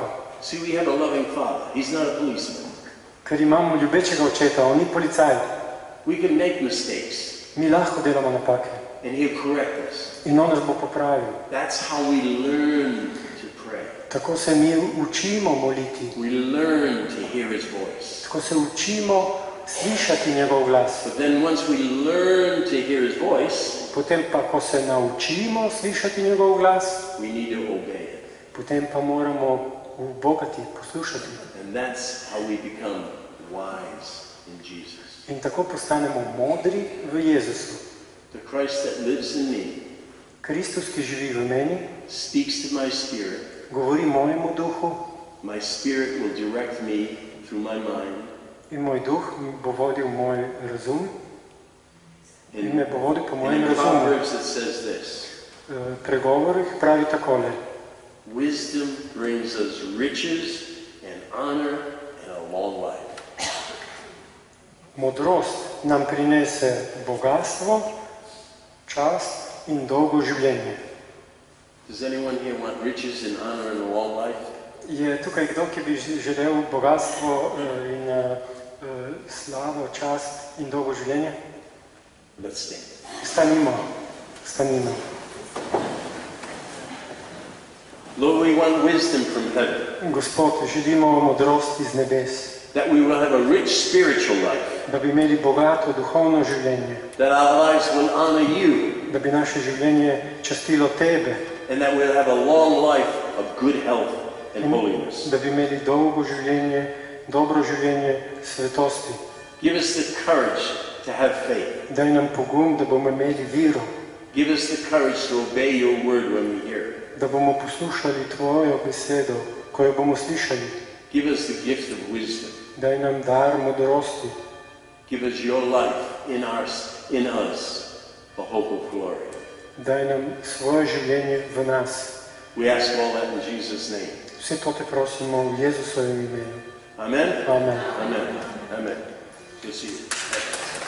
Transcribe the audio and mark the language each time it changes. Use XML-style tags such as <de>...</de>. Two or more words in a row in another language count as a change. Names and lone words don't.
<en>See, we have a loving Father. He's not a policeman.</en> <sl>Ker imamo ljubečega očeta, on ni policaj.</sl> <en>We can make mistakes,</en> <sl>Mi lahko delamo napake.</sl> <en>and He'll correct us.</en> <sl>In on nas bo popravil.</sl> <en>That's how we learn to pray.</en> <sl>Tako se mi učimo moliti.</sl> <en>We learn to hear His voice.</en> <sl>Tako se učimo slišati njegov glas.</sl> <en>But then once we learn to hear His voice,</en> <sl>Potem pa, ko se naučimo slišati njegov glas,</sl> <en>we need to obey it.</en> <sl>potem pa moramo ubogati, poslušati.</sl> <en>And that's how we become wise in Jesus.</en> <sl>In tako postanemo modri v Jezusu.</sl> <en>The Christ that lives in me</en> <sl>Kristus, ki živi v meni,</sl> <en>speaks to my spirit.</en> <sl>govori mojemu duhu</sl> <en>My spirit will direct me through my mind.</en> <sl>in moj duh bo vodil moj razum in me bo vodil po</sl> <en>And</en> <sl>mojem in razumu.</sl> <en>Proverbs it says this,</en> <sl>Pregovorih pravi takole.</sl> <en>wisdom brings us riches and honor and a long life.</en> <sl>Modrost nam prinese bogatstvo, čast in dolgo življenje.</sl> <en>Does anyone here want riches and honor and a long life?</en> <sl>Je tukaj kdo, ki bi želel bogatstvo in slavo, čast in dolgo življenje?</sl> <en>Let's stand.</en> <sl>Stanimo.</sl> <en>Lord, we want wisdom from heaven,</en> <sl>Gospod, želimo modrost iz nebes,</sl> <en>that we will have a rich spiritual life,</en> <sl>Da bi imeli bogato duhovno življenje.</sl> <en>That our lives will honor you.</en> <sl>Da bi naše življenje častilo tebe.</sl> <en>And that we'll have a long life of good health and holiness.</en> <sl>Da bi imeli dolgo življenje, dobro življenje svetosti.</sl> <en>Give us the courage to have faith.</en> <sl>Daj nam pogum, da bomo imeli vero.</sl> <en>Give us the courage to obey your word when we hear it.</en> <sl>Da bomo poslušali tvojo besedo, ko jo bomo slišali.</sl> <en>Give us the gift of wisdom.</en> <sl>Daj nam dar modrosti.</sl> <en>Give us your life in us, the hope of glory.</en> <sl>Daj nam svoje življenje v nas.</sl> <en>We ask all that in Jesus' name.</en> <sl>Vse to te prosimo v Jezusovem imenu.</sl> <en>Amen? Amen. Amen. Amen. Good to see you.</en>